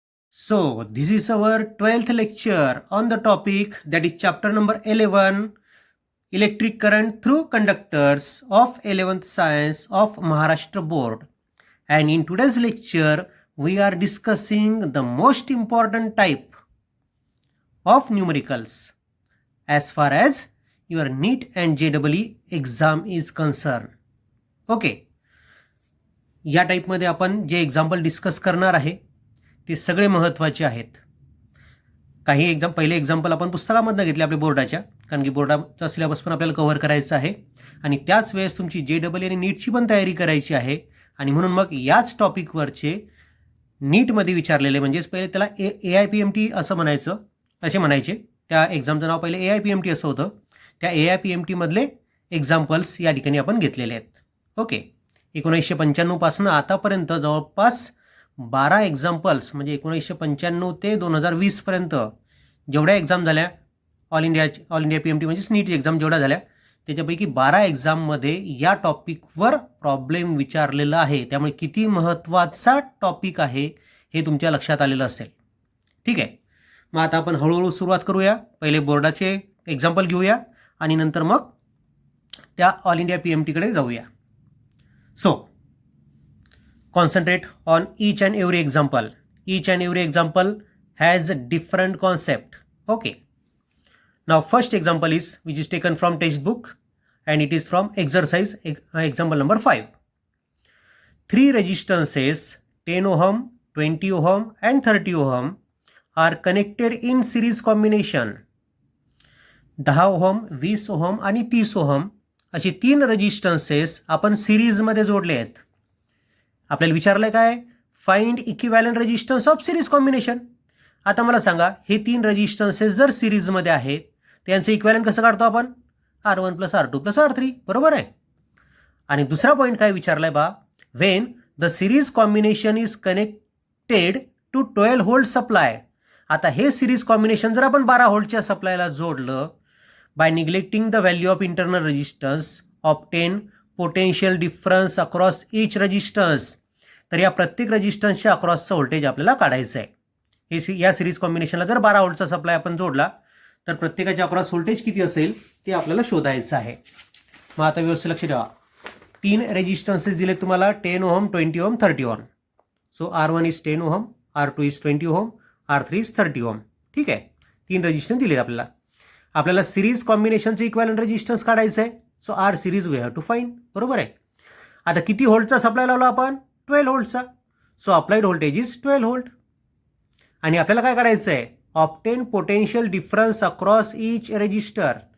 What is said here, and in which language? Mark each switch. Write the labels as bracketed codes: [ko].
[en] So, this is our 12th lecture on the topic that is chapter number 11, Electric Current Through Conductors of 11th Science of Maharashtra Board. And in today's lecture, we are discussing the most important type of numericals as far as your NEET and JEE exam is concerned. Okay. [mr] या टाईपमध्ये आपण जे example discuss करणार आहे ते सगळे महत्त्वाचे आहेत. काही पहिले एक्झाम्पल आपण पुस्तकामधून घेतले आपल्या बोर्डाच्या, कारण की बोर्डाचा सिलेबस पण आपल्याला कव्हर करायचा आहे आणि त्याच वेळेस तुमची JEE आणि नीटची पण तयारी करायची आहे. आणि म्हणून मग याच टॉपिकवरचे नीटमध्ये विचारलेले म्हणजेच पहिले त्याला AIPMT असं म्हणायचे. त्या एक्झामचं नाव पहिले AIPMT असं होतं. त्या AIPMT मधले एक्झाम्पल्स या ठिकाणी आपण घेतलेले आहेत. ओके. 1995 पासून आतापर्यंत जवळपास 12 एक्झाम्पल्स म्हणजे 1995 ते 2020 पर्यंत जेवढ्या एक्झाम झाल्या ऑल इंडिया PMT म्हणजेच नीट एक्झाम जेवढ्या झाल्या त्याच्यापैकी 12 एक्झाममध्ये या टॉपिकवर प्रॉब्लेम विचारलेला आहे. त्यामुळे किती महत्त्वाचा टॉपिक आहे हे तुमच्या लक्षात आलेलं असेल. ठीक आहे. मग आता आपण हळूहळू सुरुवात करूया. पहिले बोर्डाचे एक्झाम्पल घेऊया आणि नंतर मग त्या ऑल इंडिया PMTकडे जाऊया. [en] So, concentrate on each and every example. Each and every example has a different concept. Okay. Now, first example is which is taken from textbook and it is from exercise example number 5. 3 resistances 10 ohm, 20 ohm and 30 ohm are connected in series combination. [mr] 10 ohm, 20 ohm आणि 30 ohm अशी 3 रेजिस्टन्सेस आपण सिरीजमध्ये जोडले आहेत. आपल्याला विचारलंय काय, [en] Find equivalent resistance of series combination. [mr] आता मला सांगा हे 3 रेजिस्टन्सेस जर सिरीजमध्ये आहेत त्यांचं इक्विव्हॅलंट कसं काढतो आपण, R1 + R2 + R3. बरोबर आहे. आणि दुसरा पॉईंट काय विचारलाय बा, [en] When the series combination is connected to 12 volt supply. [mr] आता हे सिरीज कॉम्बिनेशन जर आपण 12 व्होल्टच्या सप्लायला जोडलं, [en] by neglecting the value of internal resistance, obtain potential difference across each resistance. [mr] तर या प्रत्येक रेजिस्टन्सच्या अक्रॉसचं व्होल्टेज आपल्याला काढायचं आहे. या सिरीज कॉम्बिनेशनला जर 12 व्होल्टचा सप्लाय आपण जोडला तर प्रत्येकाच्या अक्रॉस व्होल्टेज किती असेल ते आपल्याला शोधायचं आहे. मग आता व्यवस्थित लक्ष द्या. 3 रेजिस्टन्सेस दिले तुम्हाला, 10 ohm, 20 ohm, 30 ohm. [en] So R1 is 10 ohm, R2 is 20 ohm, R3 is 30 ohm. [mr] ठीक आहे. 3 रेजिस्टन्स दिले आपल्याला सिरीज कॉम्बिनेशनचं इक्विव्हॅलंट रेजिस्टन्स काढायचं आहे. [en] So R series we have to find. [mr] बरोबर आहे. आता किती व्होल्टचा सप्लाय लावला आपण, 12 व्होल्टचा. [en] So applied voltage is 12 volt. [mr] आणि आपल्याला काय करायचं आहे, [en] Obtain potential difference across each resistor.